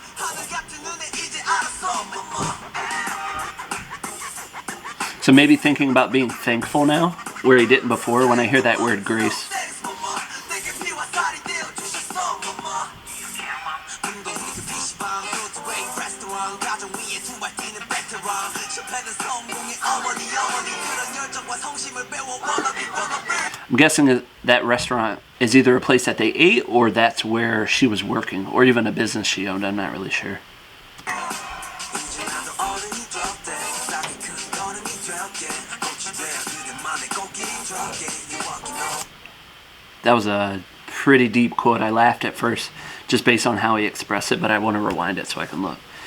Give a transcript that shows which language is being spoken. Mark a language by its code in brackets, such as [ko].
[ko] 하늘 같은 눈에 이제 알았어 mama. [en] So maybe thinking about being thankful now, where he didn't before, when I hear that word grace. Thanks mama, [ko] 내게 피와 살이 되어 주셨어 mama. 운동이 PC방, Broadway, restaurant, 가정 위에 두발 뛰는 베테랑. 실패는 성공의 어머니 그런 열정과 성심을 배워 wannabe. [en] I'm guessing that restaurant is either a place that they ate or that's where she was working, or even a business she owned. I'm not really sure. [ko] 이제 나도 어른이 되었대. 싹이 큰 걸음이 되었게. 꽃이 되어 그대만의 꽃길이 되었게. [en] You walking on. That was a pretty deep quote. I laughed at first just based on how he expressed it, but I want to rewind it so I can look.